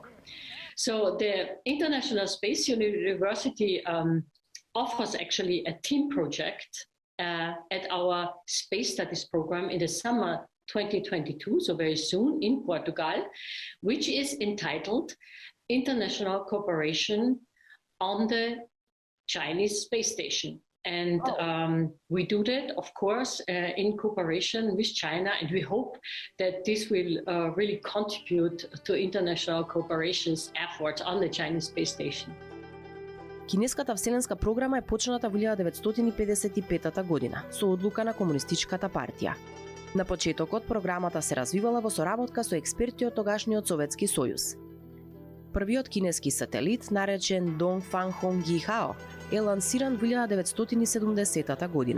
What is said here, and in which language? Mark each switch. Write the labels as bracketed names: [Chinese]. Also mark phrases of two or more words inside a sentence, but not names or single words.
[English] So the International Space University offers actually a team project at our space studies program in the summer 2022, so very soon in Portugal, which is entitled International Cooperation on the Chinese Space Station. And we do that, of course, in cooperation with China, and we hope that this will really contribute to international cooperation's efforts on the Chinese Space Station. [Macedonian] Кинеската вселенска програма е почната во 1955 година со одлука на Комунистичката партија. На почетокот програмата се развивала во соработка со експерти од тогашниот Советски сојуз. Првиот кинески сателит, наречен Дongfang Hongjihao, е лансиран во 1970 година.